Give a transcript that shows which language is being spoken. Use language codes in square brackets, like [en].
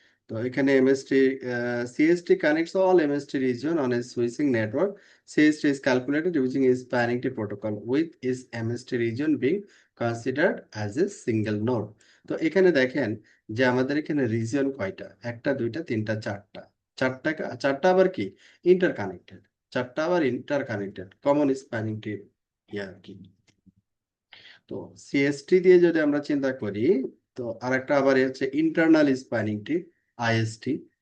[bn] তো এখানে [en] MST CST connects all MST region on a switching network. CST is calculated using a spanning tree protocol with its MST region being considered as a single node. [bn] তো এখানে দেখেন যে আমাদের এখানে reason কয়টা, একটা দুইটা তিনটা চারটা, চারটা আবার কি ইন্টারকানেক্টেড, চারটা আবার ইন্টারকানেক্টেড কমন স্প্যানিং ট্রি আর কি। তো সিএসটি দিয়ে যদি আমরা চিন্তা করি, তো আরেকটা আবার হচ্ছে ইন্টারনাল স্প্যানিং ট্রি, আইএসটি।